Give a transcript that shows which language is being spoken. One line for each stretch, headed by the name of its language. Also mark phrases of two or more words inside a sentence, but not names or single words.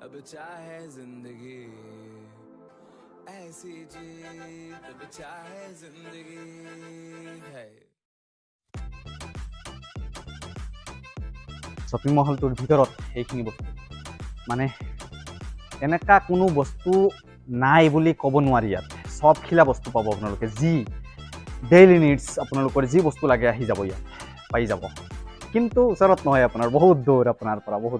Hindi: चाहे जिंदगी ऐसी जी तब चाहे जिंदगी है
Assamese: শ্বপিং মহলটোৰ ভিতৰত এইখিনি বস্তু মানে এনেকা কোনো বস্তু নাই বুলি ক'ব নোৱাৰি ইয়াত সবখিলা বস্তু পাব আপোনালোকে যি
English: daily needs
Assamese: আপোনালোকৰ যি বস্তু লাগে আহি যাব ইয়াত পাই যাব কিন্তু ওচৰত নহয় আপোনাৰ বহুত দূৰ আপোনাৰ পৰা বহুত